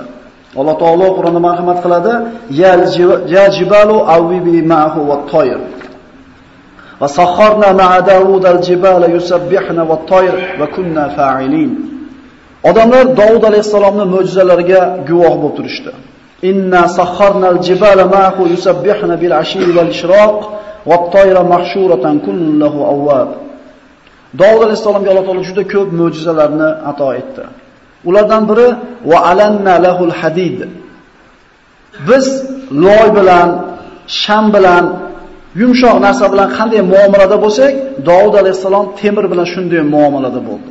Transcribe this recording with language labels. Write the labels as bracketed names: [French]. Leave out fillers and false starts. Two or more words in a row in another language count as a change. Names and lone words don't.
[Uzbek] Alloh taolo Qur'onda marhamat qiladi: [Arabic] "يا جبال أوبي معه والطير." وسخرنا مع داود الجبال يسبحن والطير وكنا فاعلين. [Uzbek] Odamlar Davud alayhisolamning mo'jizalariga guvoh bo'lib turishdi. [Arabic] إنا سخرنا الجبال معه يسبحن بالعشي والإشراق والطير محشورة كل له أواب. [Uzbek] Davud alayhisolamga Alloh taolo juda ko'p mo'jizalarni ato etdi. Ulardan biri [Arabic] وألنا له الحديد. [Uzbek] Biz loy bilan, sham bilan, yumshoq narsa bilan qanday muomalada bo'lsak, Davud alayhisalom temir bilan shunday muomalada bo'ldi.